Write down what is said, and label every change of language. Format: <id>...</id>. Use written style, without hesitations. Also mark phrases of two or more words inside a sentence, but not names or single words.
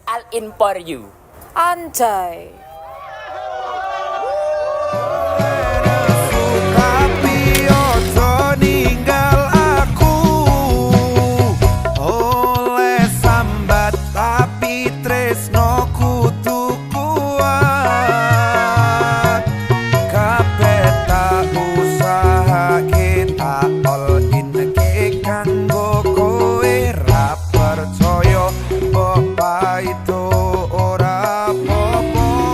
<en>in for you.</en> <id>Anjay.</id> <jv>Tapi ojo ninggal aku, oleh sambat tapi tresno kudu kuat. Kabeh tak usahake tak</jv> <en>all in</en> <jv>ke kanggo kowe, ra percaya mbok paito ora apa-apa.</jv>